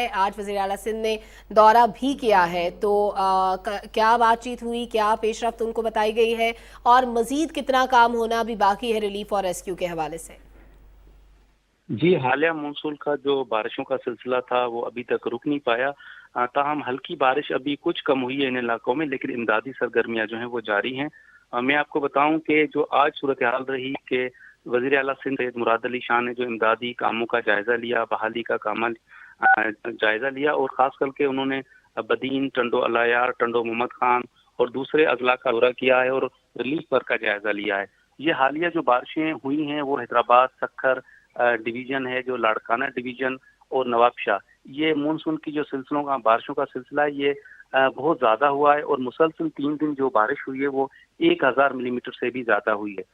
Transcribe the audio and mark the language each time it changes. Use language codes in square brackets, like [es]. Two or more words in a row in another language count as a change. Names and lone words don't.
[ur] آج وزیر اعلیٰ سندھ نے دورہ بھی کیا ہے، تو کیا بات چیت ہوئی، کیا پیش رفت ان کو بتائی گئی ہے اور مزید کتنا کام ہونا بھی باقی ہے ریلیف اور ریسکیو کے حوالے سے? جی، حالیہ مانسون کا جو بارشوں کا سلسلہ تھا وہ ابھی تک رک نہیں پایا. تاہم ہلکی بارش ابھی کچھ کم ہوئی ہے ان علاقوں میں، لیکن امدادی سرگرمیاں جو ہیں وہ جاری ہیں. میں آپ کو بتاؤں کہ جو آج صورت حال رہی کہ وزیر اعلیٰ سندھ سید مراد علی شاہ نے جو امدادی کاموں کا جائزہ لیا، بحالی کا کام جائزہ لیا اور خاص کر کے انہوں نے بدین، ٹنڈو الہ یار، ٹنڈو محمد خان اور دوسرے اضلاع کا دورہ کیا ہے اور [en] relief work [ur] کا جائزہ لیا ہے. یہ حالیہ جو بارشیں ہوئی ہیں وہ حیدرآباد، سکھر ڈویژن ہے، جو لاڑکانہ ڈویژن اور نوابشاہ، یہ مانسون کی جو سلسلوں کا بارشوں کا سلسلہ ہے یہ بہت زیادہ ہوا ہے اور مسلسل 3 دن جو بارش ہوئی ہے وہ 1000 ملی میٹر سے بھی زیادہ ہوئی ہے.